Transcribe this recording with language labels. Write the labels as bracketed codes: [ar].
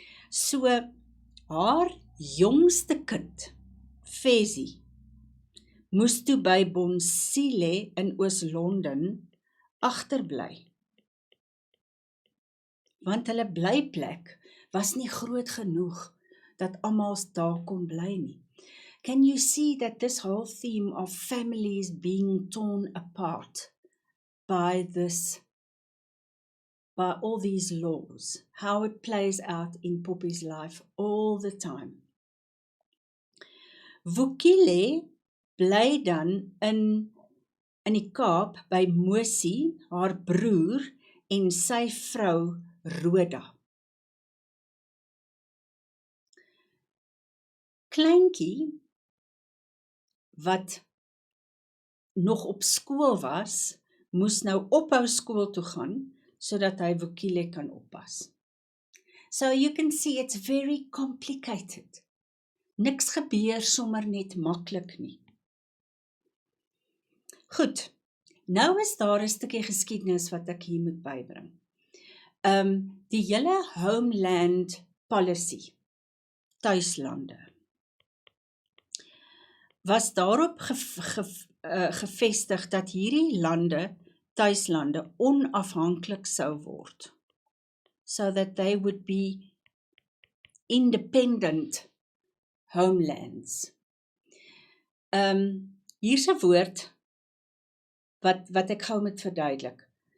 [af] So, haar jongste kind, Fezzy, moes toe by Bonsile in Oos-London agterbly. Want hulle blyplek was nie groot genoeg dat almal daar kon bly nie. [en] Can you see that this whole theme of families being torn apart by all these laws, how it plays out in Poppy's life all the time? [af] Vukile bly dan in die Kaap by Mosie, haar broer en sy vrou Rhoda. Kleintjie wat nog op skool was, moes nou ophou skool toe gaan, sodat hy Vukile kan oppas. [en] So you can see it's very complicated. [af] Niks gebeur sommer net maklik nie. Goed, nou is daar 'n stukkie geskiedenis wat ek hier moet bybring. Die hele homeland policy, tuislande, was daarop gevestig dat hierdie lande, tuislande, onafhanklik sou word. [en] So that they would be independent homelands. [af] Hier's 'n woord wat ek gou moet verduidelik.